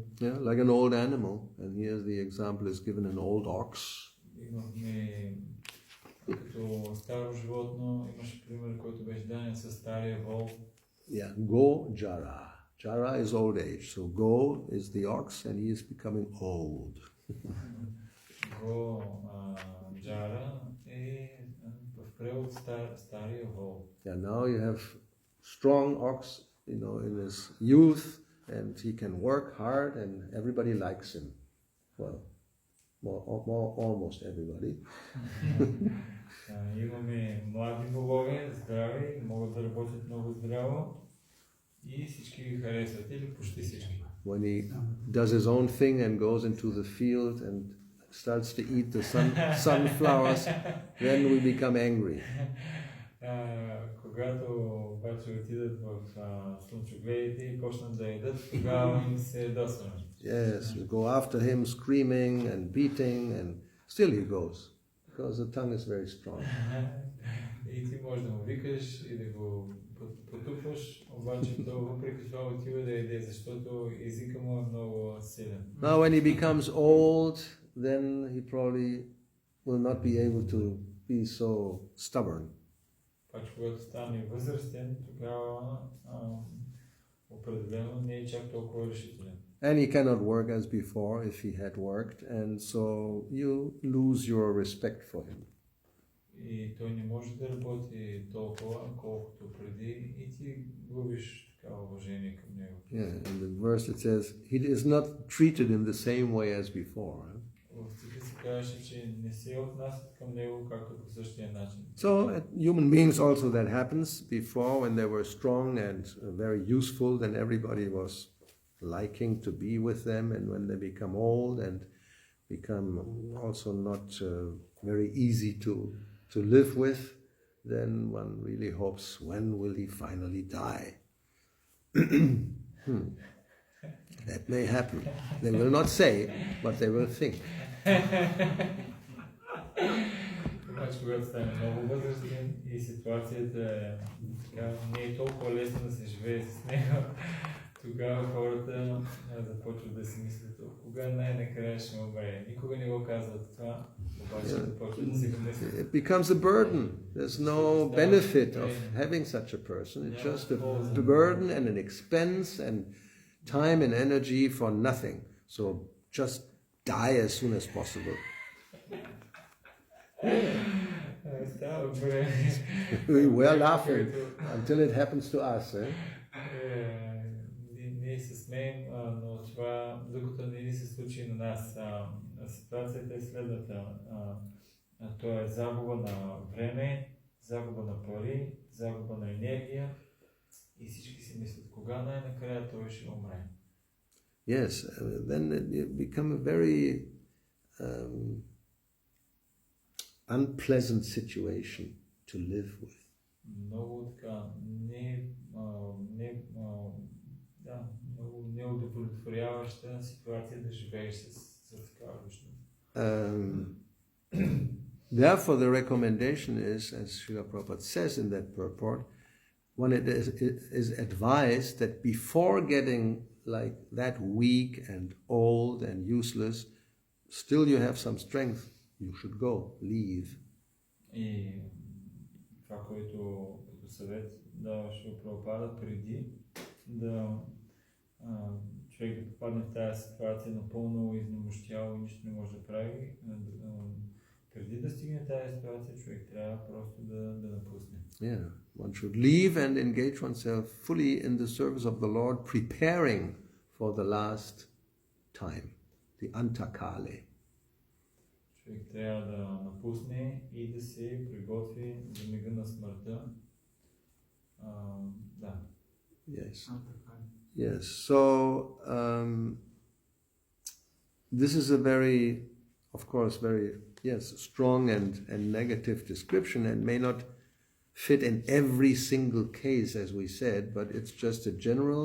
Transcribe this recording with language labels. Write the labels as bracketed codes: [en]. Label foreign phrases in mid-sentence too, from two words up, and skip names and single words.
[en] Yeah, like an old animal. And here the example is given an old ox. [bg] Имахме като старо животно, имаше пример, който беше даден със стария вол. [en] Yeah, [sa] गो जरा. [en] Jara is old age. So go is the ox and he is becoming old. [sa] गो जरा [bg] е в превод стария вол. [en] Yeah, now you have strong ox, in his youth, and he can work hard and everybody likes him. Well, almost everybody. [bg] Имаме млади волове, здрави, могат да работят много здраво и всички ги харесват, или почти всички. [en] When he does his own thing and goes into the field and starts to eat the sunflowers, then we become angry. [bg] Когато обаче отидат в слънчогледите и почнат да ядат, тогава им се ядосваме. [en] Yes, we go after him screaming and beating, and still he goes, because the tongue is very strong. [bg] И ти можеш да му викаш и да го потупваш, обаче то въпреки това отива да яде, защото езика му е много силен. [en] Now when he becomes old, then he probably will not be able to be so stubborn. [bg] Паче когато стане възрастен, тогава определено не е чак толкова решителен. [en] And he cannot work as before if he had worked, and so you lose your respect for him. [bg] И той не може да работи толкова, колкото преди, и ти губиш такава уважение към него. [en] Yeah, in the verse it says, he is not treated in the same way as before. [bg] В стиха се казваше, че не се отнасят към него както по същия начин. [en] So human beings also that happens. Before, when they were strong and very useful, then everybody was liking to be with them, and when they become old and become also not very easy to live with, then one really hopes, when will he finally die? That may happen. They will not say, but they will think. [bg] Обаче, когато стане много възрастен и ситуацията не е толкова лесно да се живее с него, тогава хората започват да си мислят, кога най-накрая ще умре. Никога не го казват това, обаче започват да си го мислят. [en] It becomes a burden. There's no benefit of having such a person. It's just a burden and an expense and time and energy for nothing. So just die as soon as possible. We're laughing until it happens to us. [bg] Ние се смеем, но това, докато не ни се случи на нас, ситуацията е следната. То е загуба на време, загуба на пари, загуба на енергия и всички си мислят, кога най-накрая той ще умре. [en] Yes, then it become a very unpleasant situation to live with. [bg] Много така, много неудовлетворяваща ситуация да живееш с такава личност. [en] Therefore, the recommendation is, as Srila Prabhupada says in that purport, when it is advised that before getting like that weak and old and useless, still you have some strength, you should go, leave. [bg] И това, което като съвет даваше Прабхупада преди да човек да попадне в тази ситуация напълно изнемощял и нищо не може да прави, преди да стигне тази ситуация, човек трябва просто да напусне. [en] Yeah, one should leave and engage oneself fully in the service of the Lord, preparing for the last time, the antakale. [bg] Човек трябва да напусне и да се приготви за мига на смъртта. Да. [en] Yes. Yes. So this is a very, of course, very strong and negative description, and may not fit in every single case, as we said, but it's just a general.